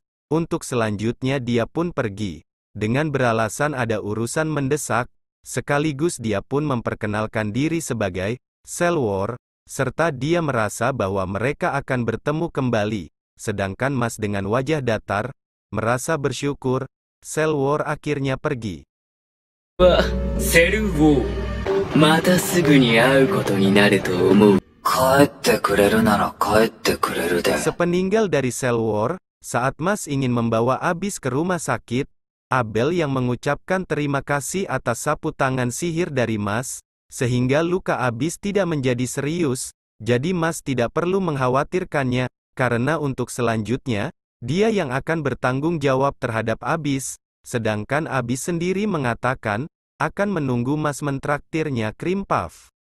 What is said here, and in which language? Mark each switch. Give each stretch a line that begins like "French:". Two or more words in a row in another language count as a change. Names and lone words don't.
Indonesian: Untuk selanjutnya dia pun pergi, dengan beralasan ada urusan mendesak, sekaligus dia pun memperkenalkan diri sebagai Selwar, serta dia merasa bahwa mereka akan bertemu kembali. Sedangkan Mas dengan wajah datar, merasa bersyukur, Selwar akhirnya pergi. Selwar,
Japanese: またすぐに会うことになると思う。帰ってくれるなら帰ってくれるで。
Indonesian: Sepeninggal dari Selwar, saat Mas ingin membawa Abis ke rumah sakit, Abel yang mengucapkan terima kasih atas sapu tangan sihir dari Mas, sehingga luka Abis tidak menjadi serius, jadi Mas tidak perlu mengkhawatirkannya, karena untuk selanjutnya, dia yang akan bertanggung jawab terhadap Abis, sedangkan Abis sendiri mengatakan, akan menunggu Mas mentraktirnya krim puff.